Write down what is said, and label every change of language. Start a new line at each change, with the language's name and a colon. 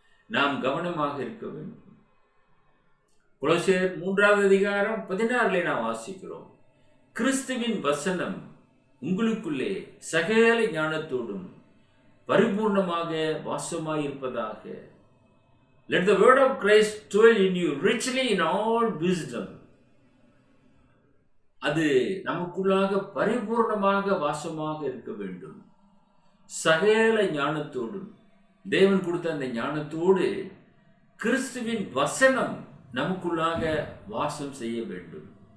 Tamil: நாம் கவனமாக இருக்க வேண்டும். கொலோசியர் 3:16 நாம் வாசிக்கிறோம், கிறிஸ்துவின் வசனம் உங்களுக்குள்ளே சகல ஞானத்தோடும் பரிபூர்ணமாக வாசமாயிருப்பதாக.
English: Let the word of Christ dwell in you richly in all wisdom.
Tamil: அது நமக்குள்ளாக பரிபூர்ணமாக வாசமாக இருக்க வேண்டும். சகல ஞானத்தோடும், தேவன் கொடுத்த அந்த ஞானத்தோடு கிறிஸ்துவின் வசனம் நமக்குள்ளாக வாசம் செய்ய வேண்டும்.